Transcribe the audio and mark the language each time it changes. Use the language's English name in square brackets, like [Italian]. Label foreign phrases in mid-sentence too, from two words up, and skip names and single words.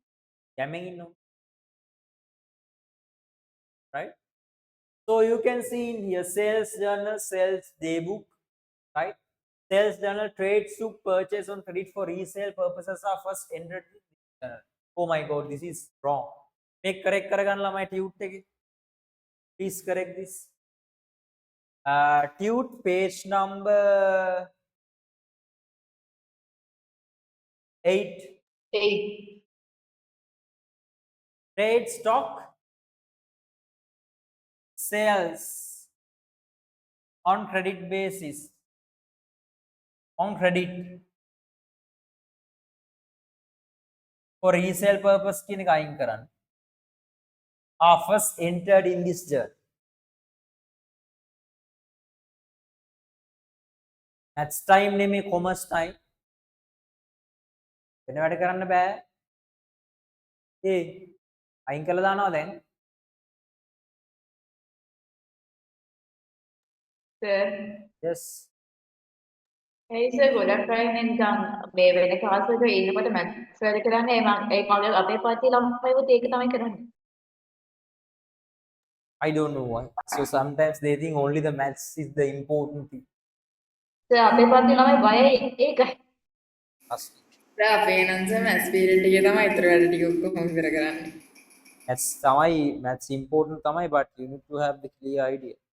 [English] Right? So you can see in here sales journal, sales daybook, right? Sales journal, trade took purchase on credit for resale purposes are first entered. Oh my god, this is wrong. Make correct [Sinhala] කරගන්න ළමයි [English] tute එකේ. Please correct this. Tute page number 8. 8. Trade stock sales on credit basis. On credit for resale purpose [Sinhala] කියන එක අයින් කරන්න. [English] Are first entered in this journal. That's time නෙමෙයි commerce time. [Sinhala] වෙන වැඩ කරන්න බෑ. ඒ අයින් කළා දානවා දැන්. [English] Sir. Yes. Hey sir, [Sinhala] ගොඩක් අය නිකන් මේ වෙන class එක ඉන්නකොට maths වැඩ කරන්නේ ඒ කාලේ අපේ පාර්ටි ළමයිවත් ඒක තමයි කරන්නේ. [English] I don't know why. So sometimes they think only the maths is the important thing. [Sinhala] සර් අපේ පාර්ටි ළමයි බයයි ඒකයි. අපේ නම් සර් [English] maths period [Sinhala] එකේ තමයි ඊතර වැඩ ටික ඔක්කොම ඉවර කරන්නේ. [English] Maths තමයි maths important තමයි, but you need to have the clear idea.